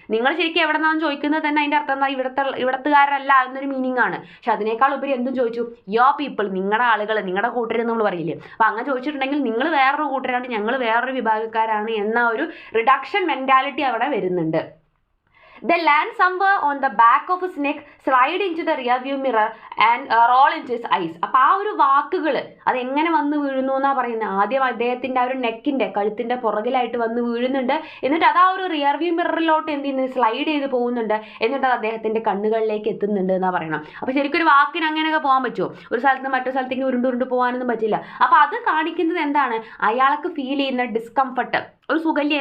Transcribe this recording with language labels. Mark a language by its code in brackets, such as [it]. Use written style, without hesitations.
[ml] നിങ്ങൾ ശരിക്കും എവിടെ നിന്നാണ് ചോദിക്കുന്നത് തന്നെ അതിൻ്റെ അർത്ഥം എന്താ ഇവിടത്തുകാരല്ല എന്നൊരു മീനിങ് ആണ്. പക്ഷെ അതിനേക്കാൾ ഉപരി എന്തും ചോദിച്ചു [en] your people, [ml] നിങ്ങളുടെ ആളുകൾ, നിങ്ങളുടെ കൂട്ടരെന്ന് നമ്മൾ പറയില്ലേ. അപ്പം അങ്ങനെ ചോദിച്ചിട്ടുണ്ടെങ്കിൽ നിങ്ങൾ വേറൊരു കൂട്ടരാണ്, ഞങ്ങൾ വേറൊരു വിഭാഗക്കാരാണ് എന്ന ഒരു റിഡക്ഷൻ മെന്റാലിറ്റി അവിടെ വരുന്നുണ്ട്. [en] They land somewhere on the back of his neck, slide into the rear view mirror and roll into his eyes. [ml] അപ്പോൾ ആ ഒരു വാക്കുകൾ അത് എങ്ങനെ വന്ന് വീഴുന്നു എന്നാ പറയുന്നത്. ആദ്യം അദ്ദേഹത്തിൻ്റെ ആ ഒരു നെക്കിൻ്റെ കഴുത്തിൻ്റെ പുറകിലായിട്ട് വന്ന് വീഴുന്നുണ്ട്. എന്നിട്ട് അത് ആ ഒരു റിയർ വ്യൂ മിററിലോട്ട് എന്ത് ചെയ്യുന്നത് സ്ലൈഡ് ചെയ്ത് പോകുന്നുണ്ട്. എന്നിട്ട് അത് അദ്ദേഹത്തിൻ്റെ കണ്ണുകളിലേക്ക് എത്തുന്നുണ്ട് എന്നാ പറയണം. അപ്പോൾ ശരിക്കും ഒരു വാക്കിന് അങ്ങനെയൊക്കെ പോകാൻ പറ്റുമോ? ഒരു സ്ഥലത്ത് നിന്ന് മറ്റൊരു സ്ഥലത്തേക്ക് ഉരുണ്ട് പോകാനൊന്നും പറ്റില്ല. അപ്പോൾ അത് കാണിക്കുന്നത് എന്താണ്, അയാൾക്ക് ഫീൽ ചെയ്യുന്ന ഡിസ്കംഫർട്ട്, ഒരു സുഖല്യം.